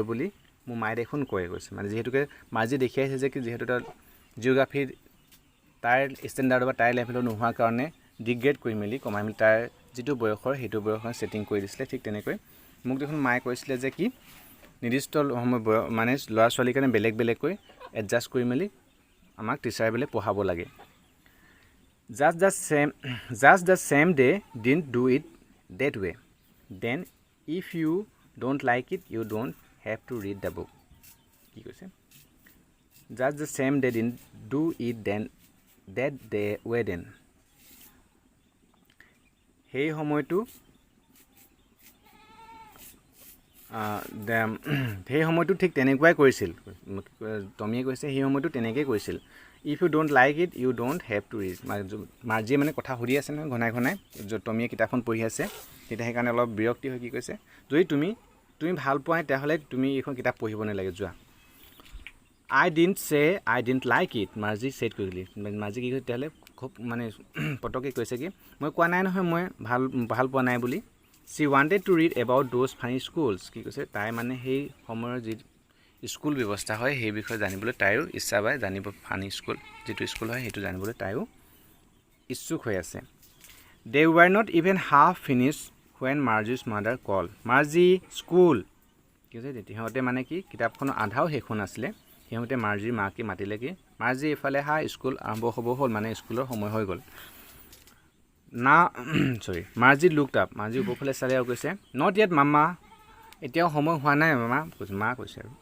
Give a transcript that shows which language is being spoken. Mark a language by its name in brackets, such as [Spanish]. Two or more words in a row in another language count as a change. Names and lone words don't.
[Assamese] বুলি মোৰ মায়ে দেখোন কৈছে মানে যিহেতুকে মাৰ্জি দেখি আহিছে যে কি যিহেতু তাৰ জিঅ'গ্ৰাফীৰ তাইৰ ষ্টেণ্ডাৰ্ড বা তাইৰ লেভেলত নোহোৱাৰ কাৰণে ডিগ্ৰেড কৰি মেলি কমাই মেলি তাইৰ যিটো বয়সৰ সেইটো বয়সৰ ছেটিং কৰি দিছিলে ঠিক তেনেকৈ মোক দেখোন মায়ে কৈছিলে যে কি নিৰ্দিষ্ট সময় মানে ল'ৰা ছোৱালীৰ কাৰণে বেলেগকৈ এডজাষ্ট কৰি মেলি আমাক টিচাৰবিলাক পঢ়াব লাগে [English] just the same they didn't do it that way then if you don't like it you don't have to read the book [Assamese] কি কৈছে [English] just the same they didn't do it that they were then [Assamese] সেই সময়টো ঠিক তেনেকুৱাই কৰিছিল টমিয়ে কৈছে সেই সময়টো তেনেকৈ কৰিছিল [English] if you don't like it you don't have to read [Assamese] মাৰ্জিয়ে মানে কথা সুধি আছে নহয় ঘনাই টমিয়ে কিতাপখন পঢ়ি আছে তেতিয়া সেইকাৰণে অলপ বিৰক্তি হৈ কি কৈছে যদি তুমি ভাল পোৱা তেতিয়াহ'লে তুমি এইখন কিতাপ পঢ়িব নালাগে যোৱা [English] I didn't like it [Assamese] মাৰ্জি ছেট কৰিলি মাৰ্জি কি কৈছে তেতিয়াহ'লে খুব মানে পটককৈ কৈছে কি মই কোৱা নাই নহয় মই ভাল পোৱা নাই বুলি [English] she wanted to read about those funny schools [Assamese] কি কৈছে তাই মানে সেই সময়ৰ যি স্কুল ব্যৱস্থা হয় সেই বিষয়ে জানিবলৈ তাইৰো ইচ্ছা বা জানিব [English] funny school [Assamese] যিটো স্কুল হয় সেইটো জানিবলৈ তাইও ইচ্ছুক হৈ আছে [English] they were not even half finished when Margie's mother called [Assamese] মাৰ্জি স্কুল কি কৈছে সিহঁতে মানে কি কিতাপখনৰ আধাও শেষ হোৱা নাছিলে সিহঁতে মাৰ্জিৰ মাকে মাতিলে কি মাৰ্জি এইফালে স্কুল আৰম্ভ হ'ব হ'ল মানে স্কুলৰ সময় হৈ গ'ল মাৰ্জি [English] looked up [Assamese] মাৰ্জি ওপৰফালে চালে আৰু কৈছে [English] not yet mama [Assamese] এতিয়াও সময় হোৱা নাই মামা কৈছে মা কৈছে আৰু